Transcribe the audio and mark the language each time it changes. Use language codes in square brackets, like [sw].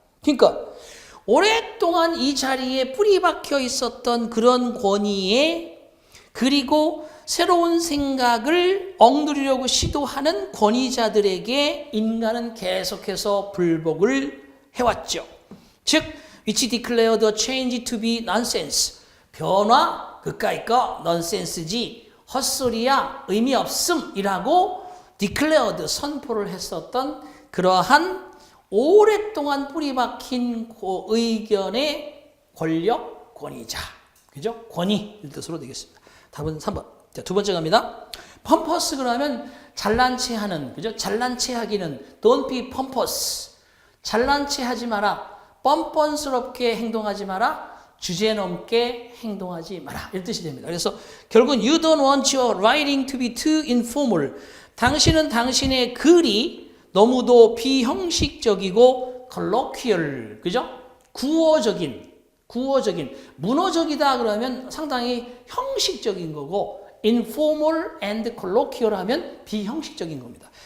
[ko] 그러니까 오랫동안 이 자리에 뿌리 박혀 있었던 그런 권위에 그리고 새로운 생각을 억누르려고 시도하는 권위자들에게 인간은 계속해서 불복을 해왔죠. 즉, [en] which declared the change to be nonsense. [ko] 변화, 그까이 거, nonsense지, 헛소리야, 의미 없음이라고 declared, 선포를 했었던 그러한 오랫동안 뿌리 박힌 의견의 권력, 권위자. 그죠? 권위, 이 뜻으로 되겠습니다. 답은 3번. 자, 두 번째 갑니다. 펌퍼스 그러면 잘난 체 하는, 그죠? 잘난 체 하기는 [en] don't be pompous. [ko] 잘난 체 하지 마라. 뻔뻔스럽게 행동하지 마라. 주제넘게 행동하지 마라. 이런 뜻이 됩니다. 그래서 결국은 [en] you don't want your writing to be too informal. [ko] 당신은 당신의 글이 너무도 비형식적이고 colloquial, 그죠? 구어적인, 문어적이다 그러면 상당히 형식적인 거고 informal and colloquial 하면 비형식적인 겁니다.